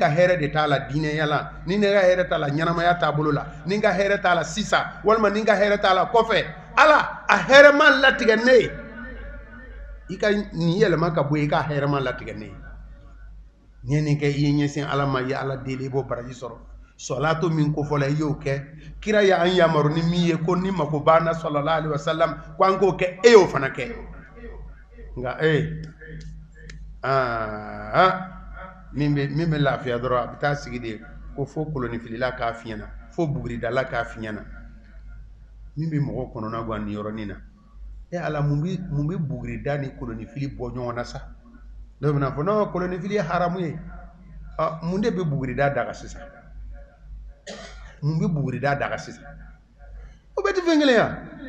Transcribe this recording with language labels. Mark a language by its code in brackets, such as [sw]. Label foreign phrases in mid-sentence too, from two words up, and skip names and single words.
[bm] hɛrɛ de t'a la diinɛya la ni ne ka hɛrɛ t'a la ɲɛnamaya taabolo la ni n ka hɛrɛ t'a la sisan walima ni n ka hɛrɛ t'a la kɔfɛ ala a hɛrɛ ma latigɛ ne ye i ka nin yɛlɛma ka bɔ i ka hɛrɛ ma latigɛ ne ye n'i ye nin kɛ i ye ɲɛsin ala ma i ye ala deli i b'o baraji sɔrɔ sɔlato min ko fɔla i y'o kɛ kira ya an yamaru ni min ye ko ni mako banna [ar] صلى الله عليه وسلم [bm] ko an k'o kɛ e y'o fana kɛ nka min bɛ lafiya dɔrɔn a bɛ taa sigi de ko fo kolonifilila k'a fiɲɛna fo buguridala k'a fiɲɛna min bɛ mɔgɔ kɔnɔna gan nin yɔrɔnin na ala mun bɛ bugurida ni kolonifili bɔ ɲɔgɔn na sa dɔw bɛna fɔ non kolonifili ye haramu ye mun de bɛ bugurida daga sisan mun bɛ bugurida daga sisan o bɛɛ tɛ fɛn kelen ya